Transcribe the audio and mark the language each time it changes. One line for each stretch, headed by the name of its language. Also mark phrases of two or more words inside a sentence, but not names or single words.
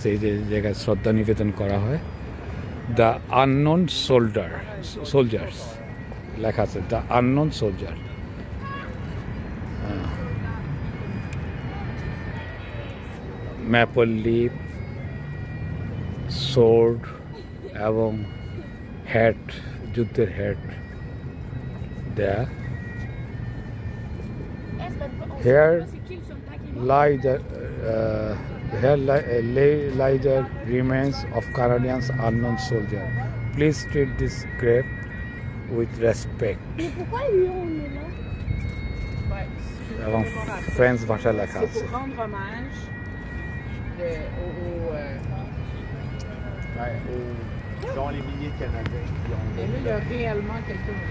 Bangla: এই যে জায়গায় শ্রদ্ধা নিবেদন করা হয়,
English: The Unknown Soldiers
Bangla: লেখা আছে,
English: The Unknown Soldier. maple leaf,
Bangla: সোর্ড এবং হ্যাট, যুদ্ধের হ্যাট দেয়া।
English: হেয়ার lie the remains of Canadians unknown soldier. Please treat this grave with respect.
Bangla: এবং ফ্রেঞ্চ ভাষায় লেখা আছে।
French: Dans les milliers de Canadiens qui ont... Et là, il y a réellement quelqu'un.